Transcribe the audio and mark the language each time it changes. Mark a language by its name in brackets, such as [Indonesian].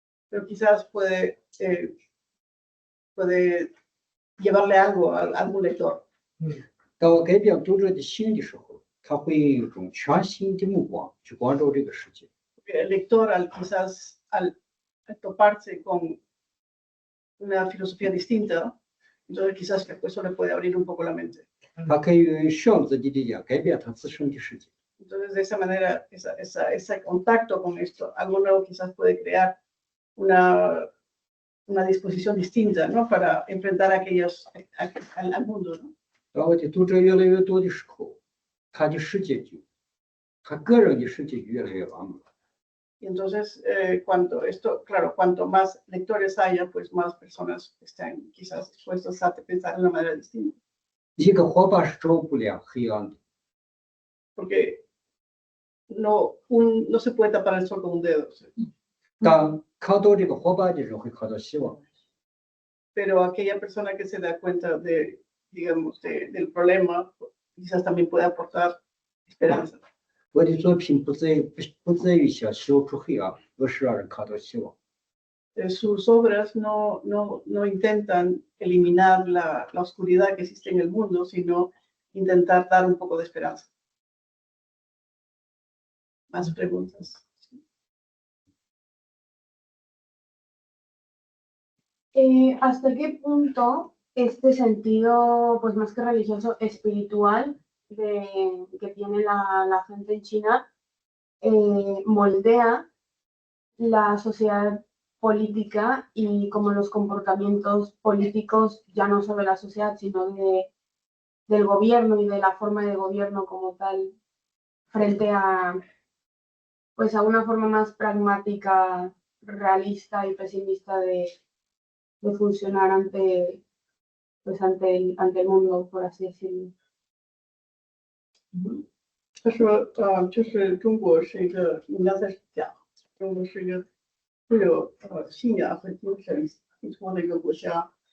[Spanish] Pero quizás puede llevarle algo a algún lector. [Chinese] 当我改变读者的心的时候，他会用一种全新的目光去关照这个世界。 [Spanish] El lector quizás al toparse con una filosofía distinta, entonces quizás eso le puede abrir un poco la mente. [Chinese] 他可以用选择的力量改变他自身的世界。 [Spanish] Entonces de esa manera, ese contacto con esto, algo nuevo quizás puede crear una disposición distinta, ¿no? Para enfrentar al mundo, ¿no? [Chinese] 当我的读者越来越多的时候，他的世界他个人的世界就越来越完美。 [Spanish] Y entonces, cuanto más lectores haya, pues más personas están quizás dispuestos a pensar de una manera distinta. [Chinese] 一个火把是照不亮黑暗的。 [Spanish] Porque no se puede tapar el sol con un dedo. [Chinese] 当看到这个火把的人会看到希望。 [Spanish] Pero aquella persona que se da cuenta digamos, del problema, quizás también puede aportar esperanza. [Chinese] 我的作品不在于想消除黑暗，而是让人看到希望。 [Spanish] Sus obras no intentan eliminar la oscuridad que existe en el mundo, sino intentar dar un poco de esperanza. Más preguntas. ¿Hasta qué punto este sentido, pues más que religioso, espiritual que tiene la gente en China moldea la sociedad política y como los comportamientos políticos, ya no solo de la sociedad, sino del gobierno y de la forma de gobierno como tal, frente a una forma más pragmática, realista y pesimista de funcionar ante el mundo, por así decirlo. [Chinese] 他说，就是中国是一个，你刚才讲，中国是一个富有信仰和精神寄托的一个国家。